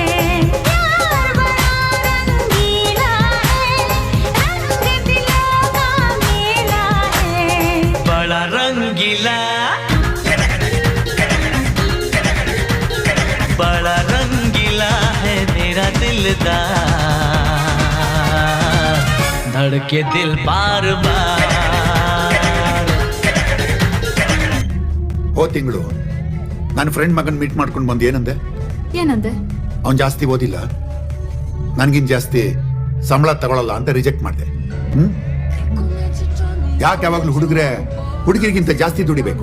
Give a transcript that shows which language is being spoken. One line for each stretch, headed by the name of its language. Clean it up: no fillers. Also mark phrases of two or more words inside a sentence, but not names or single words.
Hindi: प्यार बड़ा रंगीला है, रंग दिलों का मेला है। बड़ा रंगीला, बड़ा रंगीला है मेरा दिलदार, धड़के दिल बार बार।
Kannada: ಓ ತಿಂಗಳು ನನ್ನ ಫ್ರೆಂಡ್ ಮಗನ್ ಮೀಟ್ ಮಾಡ್ಕೊಂಡು ಬಂದು ಏನಂದೆ? ಅವ್ನು ಜಾಸ್ತಿ ಓದಿಲ್ಲ, ನನ್ಗಿನ್ ಜಾಸ್ತಿ ಸಂಬಳ ತಗೊಳಲ್ಲ ಅಂತ ರಿಜೆಕ್ಟ್ ಮಾಡಿದೆ. ಯಾಕೆ ಯಾವಾಗ್ಲೂ ಹುಡುಗಿರಿಗಿಂತ ಜಾಸ್ತಿ ದುಡಿಬೇಕು?